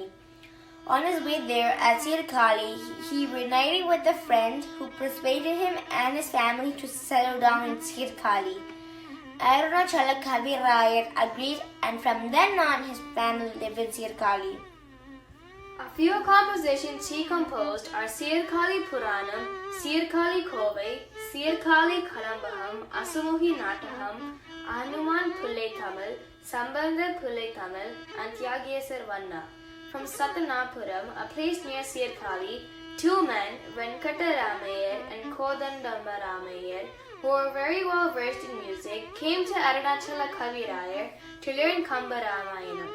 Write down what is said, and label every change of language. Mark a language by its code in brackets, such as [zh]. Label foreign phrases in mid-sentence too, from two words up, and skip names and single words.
[en] On his way there at Sirkali, he reunited with a friend who persuaded him and his family to settle down in Sirkali. ARUNACHALA KAVI RAYAR agreed, and from then on his family lived in Sirkali. A few compositions he composed are Sirkali Puranam, Sirkali Kovai, Sirkali Kalambaham, Asumuhi Nataham, Hanuman Pullai Tamil, Sambandha Pullai Tamil, and Tyagesar Vanna. From Satanapuram, a place near Sirkali, two men, Venkataramayar and Kodandamaramayar, who were very well versed in music, came to ARUNACHALA KAVI RAYAR to learn Kamba Ramayanam.